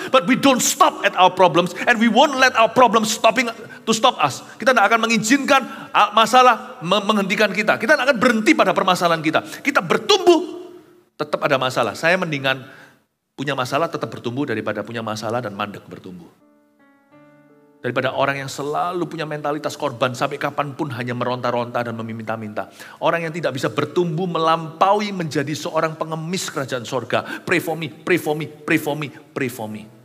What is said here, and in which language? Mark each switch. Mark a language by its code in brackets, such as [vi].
[en] But we don't stop at our problems. And we won't let our problems stop us. [id] Kita tidak akan mengizinkan masalah menghentikan kita. Kita tidak akan berhenti pada permasalahan kita. Kita bertumbuh. Tetap ada masalah. Saya mendingan punya masalah tetap bertumbuh daripada punya masalah dan mandek bertumbuh. Daripada orang yang selalu punya mentalitas korban sampai kapanpun hanya meronta-ronta dan meminta-minta. Orang yang tidak bisa bertumbuh melampaui menjadi seorang pengemis kerajaan sorga. [en] Pray for me, pray for me, pray for me, pray for me.